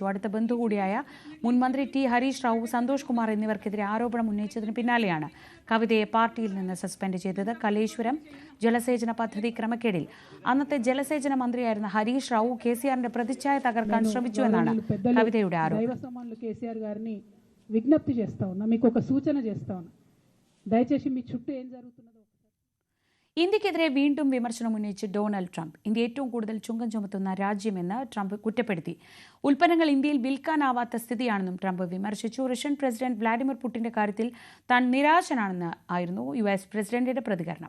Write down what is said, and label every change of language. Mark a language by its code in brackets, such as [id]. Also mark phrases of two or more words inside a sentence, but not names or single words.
[ml] അടുത്ത ബന്ധു കൂടിയായ മുൻമന്ത്രി T ഹരീഷ് റാവു, സന്തോഷ് കുമാർ എന്നിവർക്കെതിരെ ആരോപണം ഉന്നയിച്ചതിന് പിന്നാലെയാണ് കവിതയെ പാർട്ടിയിൽ നിന്ന് സസ്പെൻഡ് ചെയ്തത്. കലേശ്വരം ജലസേചന പദ്ധതി ക്രമക്കേടിൽ അന്നത്തെ ജലസേചന മന്ത്രിയായിരുന്ന ഹരീഷ് റാവു KCRന്റെ പ്രതിച്ഛായ തകർക്കാൻ ശ്രമിച്ചുവെന്നാണ് കവിതയുടെ ആരോപണം. [te] విజ్ఞప్తి చేస్తా ఉన్నా, మీకు ఒక సూచన చేస్తా ఉన్నా, దయచేసి మీ చుట్టూ ఏం జరుగుతున్నదో. [ml] ഇന്ത്യക്കെതിരെ വീണ്ടും വിമർശനം ഉന്നയിച്ച് ഡൊണാൾഡ് ട്രംപ്. ഇന്ത്യ ഏറ്റവും കൂടുതൽ ചുങ്കം ചുമത്തുന്ന രാജ്യമെന്ന് ട്രംപ് കുറ്റപ്പെടുത്തി. ഉൽപ്പന്നങ്ങൾ ഇന്ത്യയിൽ വിൽക്കാനാവാത്ത സ്ഥിതിയാണെന്നും ട്രംപ് വിമർശിച്ചു. റഷ്യൻ പ്രസിഡന്റ് വ്ളാഡിമിർ പുടിന്റെ കാര്യത്തിൽ താൻ നിരാശനാണെന്ന് ആയിരുന്നു US പ്രസിഡന്റിന്റെ പ്രതികരണം.